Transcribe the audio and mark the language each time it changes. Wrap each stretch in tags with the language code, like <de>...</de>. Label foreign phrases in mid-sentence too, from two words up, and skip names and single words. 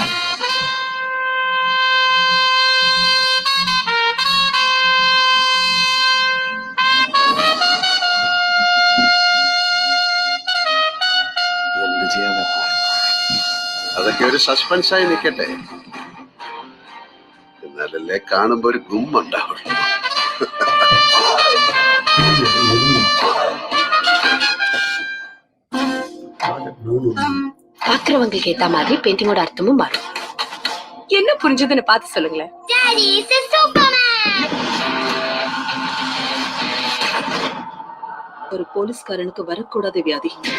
<ml>അതൊക്കെ ഒരു സസ്പെൻസായി നിൽക്കട്ടെ, എന്നാലല്ലേ കാണുമ്പോ ഒരു ഗുമ്മുണ്ടാവുള്ളൂ.</ml> <ta>பாக்குறவங்களுக்கு ஏத்த மாதிரி பெயிண்டிங்கோட அர்த்தமும் மாறும். என்ன புரிஞ்சதுன்னு பார்த்து சொல்லுங்களேன். ஒரு போலீஸ்காரனுக்கு வரக்கூடாத வியாதி.</ta>